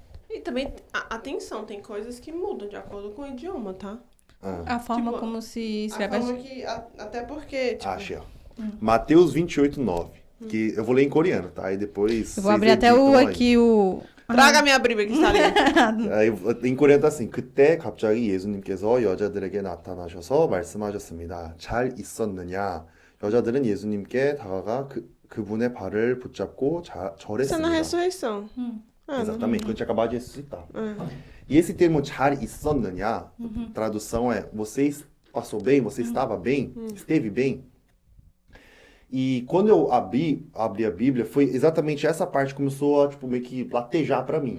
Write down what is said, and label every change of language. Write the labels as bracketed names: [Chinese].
[Portuguese] E também, atenção, tem coisas que mudam de acordo com o idioma, tá? A forma como se escreve. A forma que, até porque, tipo... Achei, ó. Mateus 28, 9. Que eu vou ler em coreano, tá? Aí depois... Eu vou abrir até o... Traga a minha Bíblia que está ali. aí, em coreano tá assim. [Korean] 그때 갑자기 예수님께서 여자들에게 나타나셔서 말씀하셨습니다. 잘 있었느냐? 여자들은 예수님께 다가가 그분의 발을 붙잡고 절했습니다. [Portuguese] Isso é na ressurreição. Exatamente, quando a gente acabou de ressuscitar. E esse termo [Korean] 잘 있었느냐, [Portuguese] tradução é, você passou bem, você estava bem, esteve bem? E quando eu abri a Bíblia, foi exatamente essa parte que começou a, tipo, meio que latejar pra mim.